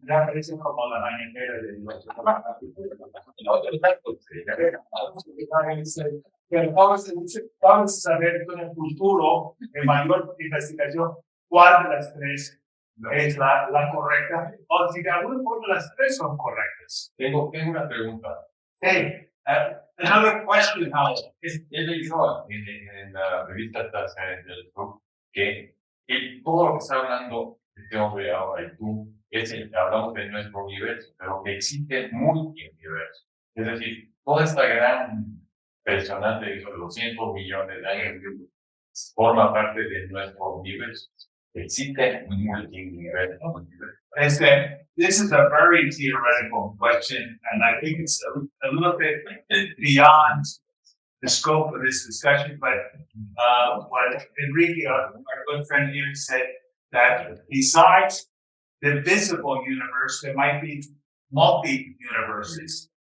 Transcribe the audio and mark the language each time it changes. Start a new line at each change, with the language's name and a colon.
Spanish: Ya aparecen como la mañanera de los. Pero vamos a saber en el futuro, en mayor investigación, cuál de las 3 es la correcta, o si de alguna forma las 3 son correctas. Tengo una pregunta.
English: Hey, another question, Howard.
Spanish: He leído en la revista del club que todo lo que está hablando este hombre ahora y tú, hablamos de nuestro universo, pero que existe multiuniverso. Es decir, toda esta gran personaje de 200 millones de años forma parte de nuestro universo. Existe un multiuniverso.
English: This is a very theoretical question, and I think it's a little bit beyond the scope of this discussion. But what Enrique, our good friend here, said, that besides the visible universe, there might be multi-universes.